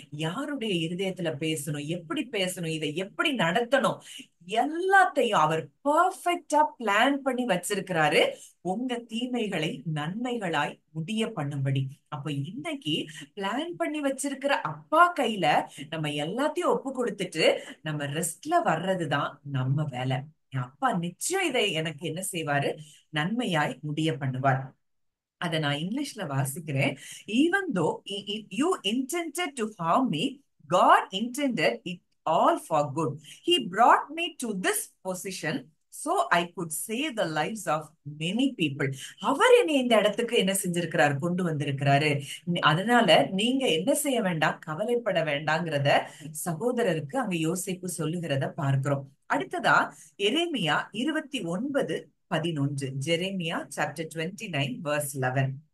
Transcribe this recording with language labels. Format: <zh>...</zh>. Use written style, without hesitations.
<ta>யாருடைய இருதயத்துல பேசணும், எப்படி பேசணும், இதை எப்படி நடத்தணும், எல்லாத்தையும் அவர் பெர்ஃபெக்ட்டா பிளான் பண்ணி வச்சிருக்கிறாரு, உங்க தீமைகளை நன்மைகளாய் முடிய பண்ணும்படி. அப்ப இன்னைக்கு பிளான் பண்ணி வச்சிருக்கிற அப்பா கையில நம்ம எல்லாத்தையும் ஒப்பு கொடுத்துட்டு நம்ம ரெஸ்ட்ல வர்றதுதான் நம்ம வேலை. என் அப்பா நிச்சயம் இதை எனக்கு என்ன செய்வாரு? நன்மையாய் முடிய பண்ணுவார். அதை நான் இங்கிலீஷ்ல வாசிக்கிறேன்.</ta> <en>Even though you intended to harm me, God intended it all for good. He brought me to this position so I could save the lives of many people.</en> <ta>அவர் என்னை இந்த இடத்துக்கு என்ன செஞ்சிருக்கிறாரு? கொண்டு வந்திருக்கிறாரு. அதனால நீங்க என்ன செய்ய வேண்டாம், கவலைப்பட வேண்டாங்கிறத சகோதரருக்கு அங்க யோசேப்பு சொல்லுகிறத பார்க்கிறோம். அடுத்ததா எரேமியா 29:11. Jeremiah</ta> <en>chapter 29 verse 11.</en>